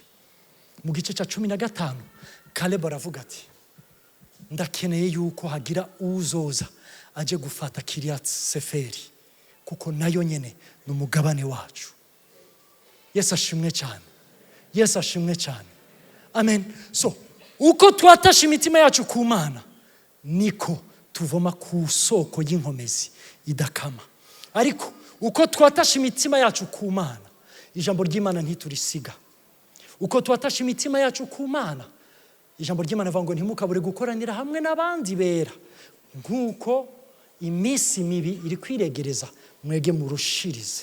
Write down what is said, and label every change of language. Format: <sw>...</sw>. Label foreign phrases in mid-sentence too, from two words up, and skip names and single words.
<rn>Mu gice ca 15 Kalebu aravuga ati, ndakeneye yuko hagira uzoza aje gufata Kiriyat Seferi, kuko nayo nyene n'umugabane wacu. Yesu ashimwe cyane. Yesu ashimwe cyane. Amen. So uko twatasha imitima yacu ku Mana, niko tuvoma ku soko y'inkomezi idakama. Ariko uko twatasha imitima yacu ku Mana, ijambo ry'Imana ntiturisiga. Uko twatasha imitima yacu ku Mana, ijambo ry'Imana rivuga ngo ntimukabure gukoranira hamwe n'abandi bera, nkuko iminsi mibi iri kwiregereza, mwege murushirize.</rn>